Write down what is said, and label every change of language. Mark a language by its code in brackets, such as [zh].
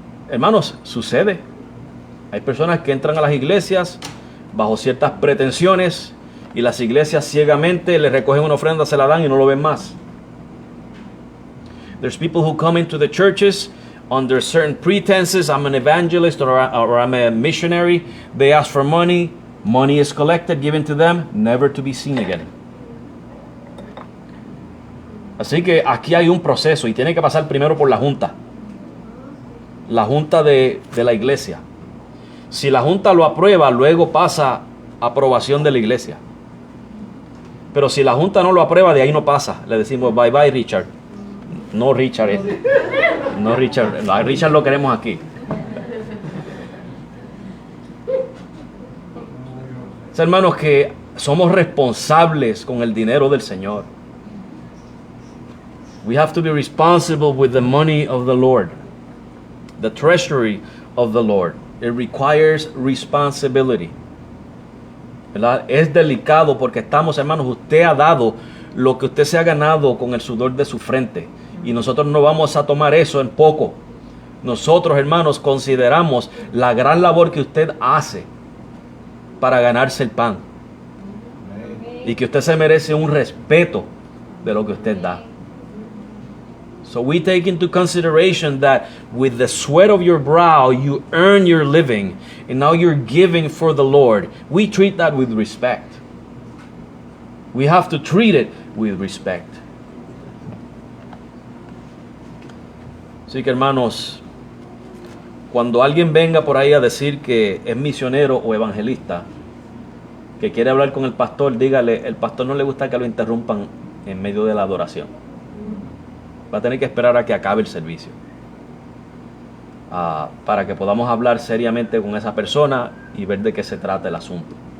[es] Hermanos, sucede. Hay personas que entran a las iglesias bajo ciertas pretensiones y las iglesias ciegamente le recogen una ofrenda, se la dan y no lo ven más. [en] There's people who come into the churches under certain pretenses. I'm an evangelist or I'm a missionary. They ask for money. Money is collected, given to them, never to be seen again. [es] Así que aquí hay un proceso y tiene que pasar primero por la junta. La junta de la iglesia. Si la junta lo aprueba, luego pasa a aprobación de la iglesia. Pero si la junta no lo aprueba, de ahí no pasa. Le decimos bye bye Richard. No Richard, no Richard. A Richard lo queremos aquí. Hermanos, que somos responsables con el dinero del Señor. [en] We have to be responsible with the money of the Lord, the treasury of the Lord. It requires responsibility. [es] ¿Verdad? Es delicado porque estamos, hermanos, usted ha dado lo que usted se ha ganado con el sudor de su frente. Y nosotros no vamos a tomar eso en poco. Nosotros, hermanos, consideramos la gran labor que usted hace para ganarse el pan. Y que usted se merece un respeto de lo que usted da. [en] So we take into consideration that with the sweat of your brow you earn your living, and now you're giving for the Lord. We treat that with respect. We have to treat it with respect. [es] Así que, hermanos, cuando alguien venga por ahí a decir que es misionero o evangelista, que quiere hablar con el pastor, dígale, el pastor no le gusta que lo interrumpan en medio de la adoración. Va a tener que esperar a que acabe el servicio para que podamos hablar seriamente con esa persona y ver de qué se trata el asunto.